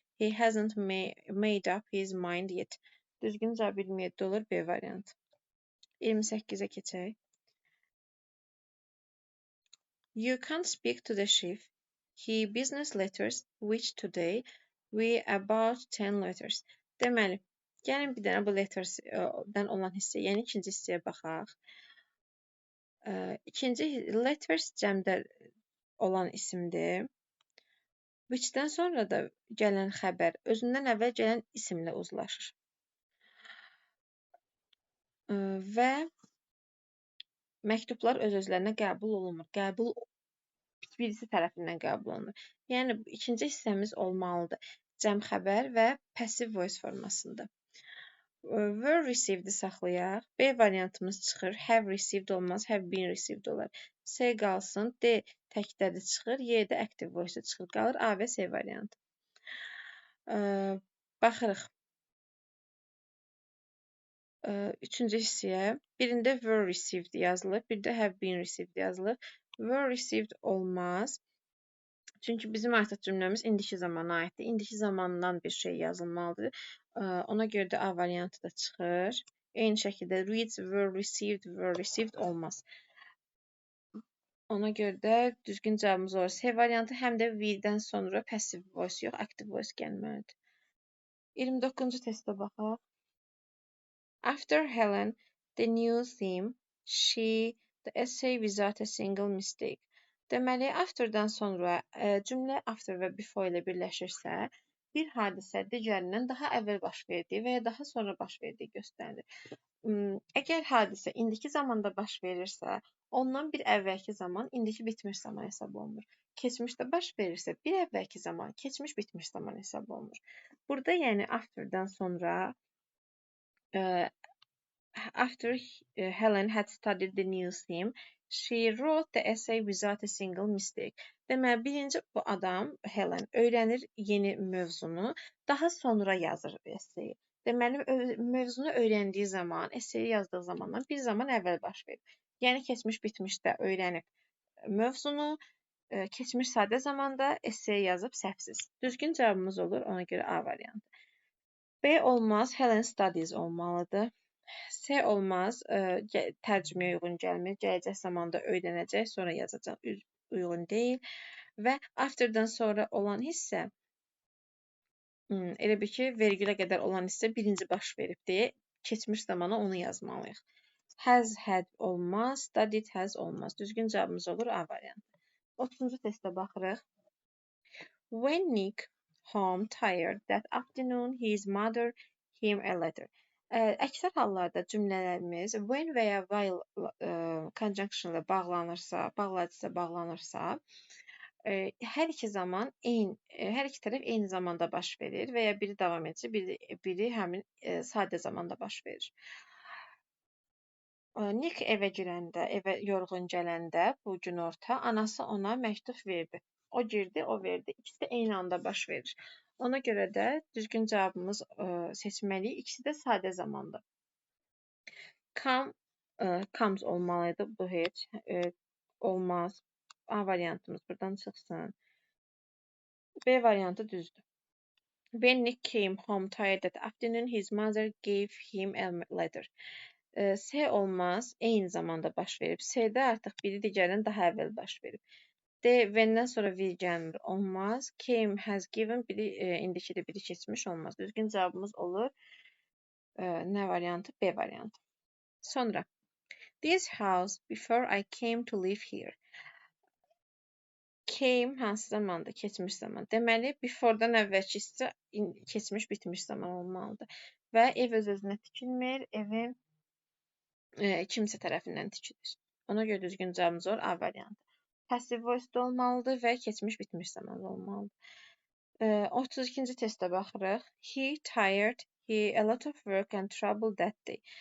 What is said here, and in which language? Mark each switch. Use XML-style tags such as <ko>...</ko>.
<en>He hasn't made up his mind yet.</en> <az>Düzgün cavab 27 olur, B variantı. 28-ə keçək.</az> <en>You can't speak to the chief. He business letters, which today we about 10 letters.</en> <az>Deməli, gəlin bir dənə bu letters-dən olan hissə, yəni ikinci hissəyə baxaq. İkinci letters cəmdə olan isimdir. Which-dən sonra da gələn xəbər özündən əvvəl gələn isimlə uzlaşır. Və məktublar öz-özlərinə qəbul olunmur. Birisi tərəfindən qəbul olunur. Yəni, ikinci hissəmiz olmalıdır. Cəm xəbər və passive voice formasında.</az> <en>Were received</en> <az>saxlayaq. B variantımız çıxır. Have received olmaz. Have been received olar. C qalsın. D təkdədir çıxır. Y də active voice çıxır. Qalır A və C variantı. Baxırıq. Üçüncü hissəyə. Birində were received yazılır. Bir də have been received yazılır. Were received olmaz. Çünki bizim artıq cümləmiz indiki zamana aiddir. İndiki zamandan bir şey yazılmalıdır. Ona görə də A variantı da çıxır. Eyni şəkildə reads were received olmaz. Ona görə də düzgün cavabımız olur. C variantı həm də will-dən sonra passive voice yox, active voice gəlməlidir. 29-cu testə baxaq.</az> <en>After Helen, the new theme, she, the essay without a single mistake.</en> <az>Deməli, afterdan sonra cümlə after və before ilə birləşirsə, bir hadisə digərindən daha əvvəl baş verdiyi və ya daha sonra baş verdiyi göstərilir. Əgər hadisə indiki zamanda baş verirsə, ondan bir əvvəlki zaman indiki bitmiş zaman hesab olunur. Keçmişdə baş verirsə, bir əvvəlki zaman keçmiş bitmiş zaman hesab olunur. Burada yəni afterdan sonra</az> <en>after Helen had studied the new theme, she wrote the essay without a single mistake.</en> <az>Deməli, birinci bu adam, Helen, öyrənir yeni mövzunu, daha sonra yazır esseyi. Deməli, mövzunu öyrəndiyi zaman, esseyi yazdığı zamandan bir zaman əvvəl baş verir. Yəni, keçmiş bitmişdə öyrənib mövzunu, keçmiş sadə zamanda esseyi yazıb səhvsiz. Düzgün cavabımız olur, ona görə A variantı. B olmaz, Helen studies olmalıdır. C olmaz, tərcüməyə uyğun gəlmir. Gələcək zamanda öyrənəcək, sonra yazacaq, uyğun deyil. Və afterdan sonra olan hissə, elə bir ki, vergülə qədər olan hissə birinci baş verib deyə keçmiş zamana onu yazmalıyıq. Has had olmaz, studied has olmaz. Düzgün cavabımız olur A variantı. 30-cu testə baxırıq.</az> <en>When Nick home tired that afternoon, his mother him a letter.</en> <az>Əksər hallarda cümlələrimiz when və ya while conjunction ilə bağladısa bağlanırsa, hər iki zaman hər iki tərəf eyni zamanda baş verir və ya biri davam edici, biri həmin sadə zamanda baş verir. Nick evə girəndə, evə yorğun gələndə bu günorta anası ona məktub verdi. O girdi, o verdi. İkisi də eyni anda baş verir. Ona görə də düzgün cavabımız seçməliyik. İkisi də sadə zamanda. Comes olmalıydı. Bu heç olmaz. A variantımız buradan çıxsın. B variantı düzdür.</az> <en>When Nick came home tired that afternoon, his mother gave him a letter.</en> <az>C olmaz. Eyni zamanda baş verib. C'də artıq biri digərindən daha əvvəl baş verib. D, when-dən sonra will gəlmir. Olmaz. Came, has given, biri indikidir, biri keçmiş olmaz. Düzgün cavabımız olur. Nə variantı? B variantı. Sonra.</az> <en>This house before I came to live here.</en> <az>Came hansı zamanda? Keçmiş zaman. Deməli, before-dan əvvəlki hissə keçmiş, bitmiş zaman olmalıdır. Və ev öz-özünə tikilmir, evin kimsə tərəfindən tikilir. Ona görə düzgün cavabımız olur A variantı. Passive voice olmalıdır və keçmiş, bitmiş zaman olmalıdır. 32-ci testə baxırıq.</az> <en>He tired, he a lot of work and trouble that day.</en>